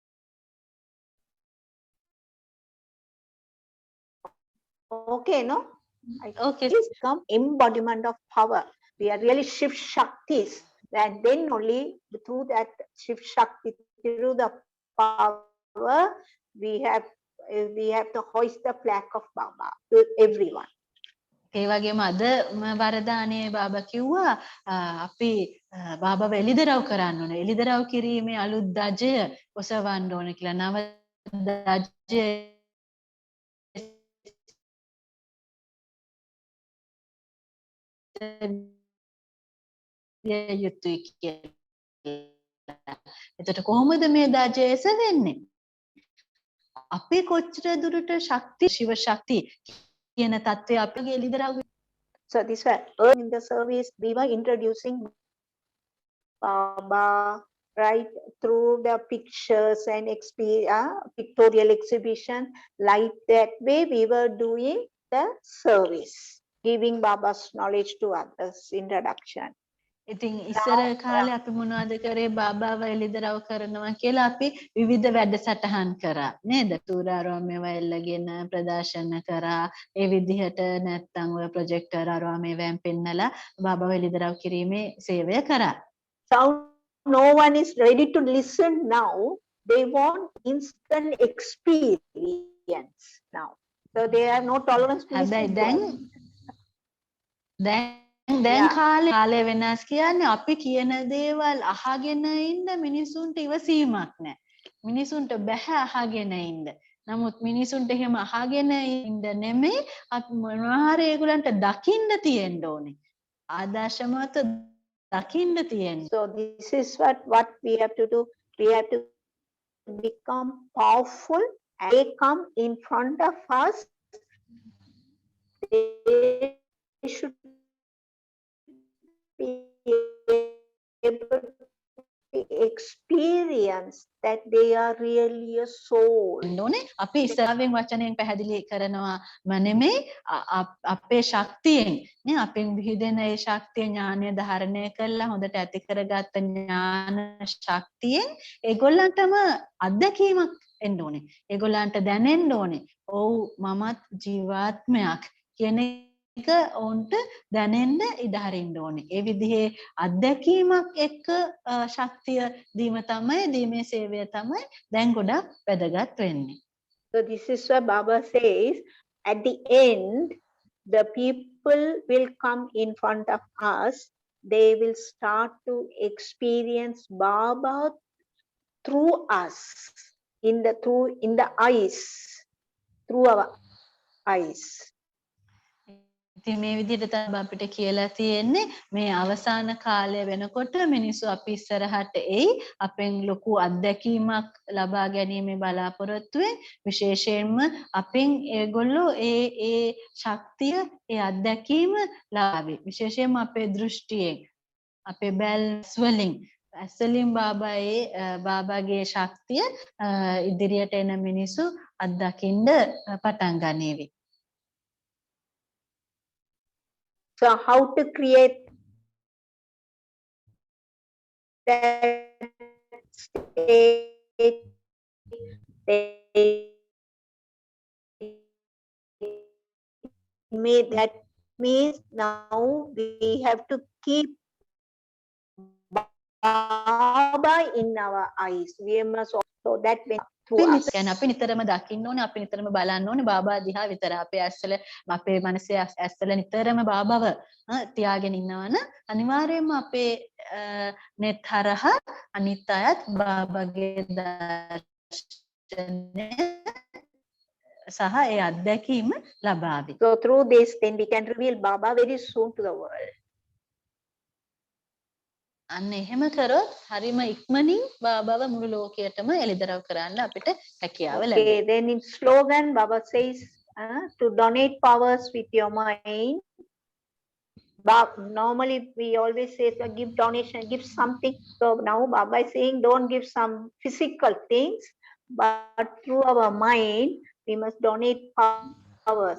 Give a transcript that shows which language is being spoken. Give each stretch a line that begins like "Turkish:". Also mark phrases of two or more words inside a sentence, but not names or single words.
English: okay, no? Okay. It's become embodiment of power. We are really Shiv Shaktis. And then only through that Shiv Shakti, through the power, we have to hoist the flag of Baba to everyone.
Sinhala: ඒ වගේම අද වරදානේ බාබා කිව්වා අපි බාබාව එළිදරව් කරන්න ඕනේ. එළිදරව් කිරීමේ අලුත් දජය ඔසවන්න ඕනේ කියලා. නව දජය යුතුයි කියලා. එතකොට කොහොමද මේ දජය එසවෙන්නේ? අපි කොච්චර දුරට ශක්ති ශිව ශක්ති කියන தත්ත්වය අපගේ එළිදරව්.
English: So this was early in the service, we were introducing Baba right through the pictures and pictorial exhibition. Like that way, we were doing the service, giving Baba's knowledge to others, introduction.
Sinhala: ඉතින් ඉස්සර කාලේ අපි මොනවද කරේ බාබාව එළිදරව් කරනවා කියලා අපි විවිධ වැඩසටහන් කරා නේද? සූරාරෝමේව එල්ලගෙන ප්‍රදර්ශන කරා. ඒ විදිහට නැත්තම් ඔය ප්‍රොජෙක්ටර් ආරෝමේවෙන් පෙන්නලා බාබාව එළිදරව් කිරීමේ සේවය කරා.
English: So no one is ready to listen now. They want instant experience now. So they have no tolerance to
Sinhala: හැබැයි
English: listen.
Sinhala: දැන් කාලේ වෙනස් කියන්නේ අපි කියන දේවල් අහගෙන ඉන්න මිනිසුන්ට ඉවසීමක් නැහැ. මිනිසුන්ට බෑ අහගෙන ඉන්න. නමුත් මිනිසුන්ට එහෙම අහගෙන ඉන්න නෙමෙයි අපි මොනවා හරි ඒගොල්ලන්ට දකින්න තියෙන්න ඕනේ. ආදර්ශමත් දකින්න තියෙන්න.
English: So this is what we have to do. We have to become powerful and they come in front of us. They should be able to experience that they are really a soul.
Sinhala: ඕනේ අපි ඉස්සරවෙන් වචනයෙන් පැහැදිලි කරනවා නෙමෙයි අපේ ශක්තියෙන් නේ අපෙන් විහිදෙන ඒ ශක්තිය ඥානය ධාරණය කරලා හොඳට ඇති කරගත්ත ඥාන ශක්තියෙන් ඒගොල්ලන්ටම අත්දැකීමක් එන්න ඕනේ. ඒගොල්ලන්ට දැනෙන්න ඕනේ. ඔව් මමත් ජීවාත්මයක් කියන එක ඔවුන්ට දැනෙන්න ඉඩ හරින්න ඕනේ. ඒ විදිහේ අත්දැකීමක් එක්ක ශක්තිය දීම තමයි දීමේ සේවය තමයි දැන් ගොඩක් වැදගත් වෙන්නේ.
English: So this is what Baba says. At the end, the people will come in front of us. They will start to experience Baba through us, in the eyes, through our eyes.
Sinhala: ඉතින් මේ විදිහට තමයි අපිට කියලා තියෙන්නේ මේ අවසාන කාලය වෙනකොට මිනිස්සු අපි ඉස්සරහට එයි අපෙන් ලොකු අත්දැකීමක් ලබා ගැනීමේ බලාපොරොත්තුවෙන් විශේෂයෙන්ම අපෙන් ඒගොල්ලෝ ඒ ශක්තිය ඒ අත්දැකීම ලබාවි විශේෂයෙන්ම අපේ දෘෂ්ටියෙන් අපේ බැල්ස් වලින් ඇස්වලින් බාබාගේ ශක්තිය ඉදිරියට එන මිනිස්සු අත්දකින්න පටන් ගන්නේවි.
English: So how to create that state? That means now we have to keep Baba in our eyes. We must also that way through us.
Sinhala: අපි නිතරම දකින්න ඕනේ අපි නිතරම බලන්න ඕනේ බාබා දිහා විතර අපේ ඇස්වල අපේ මනසේ ඇස්වල නිතරම බාබාව තියාගෙන ඉන්නවන අනිවාර්යයෙන්ම අපේ net හරහා අනිත් අයත් බාබාගේ දර්ශනය සහ ඒ අත්දැකීම ලබාවි.
English: So through this then we can reveal Baba very soon to the world.
Sinhala: අන්න එහෙම කරොත් හරිම ඉක්මනින් බාබාව මුළු ලෝකයටම එළිදරව් කරන්න අපිට හැකියාව ලැබෙනවා.
English: Okay, then in slogan Baba says to donate powers with your mind. Normally we always say to give donation, give something. So now Baba is saying don't give some physical things, but through our mind we must donate powers.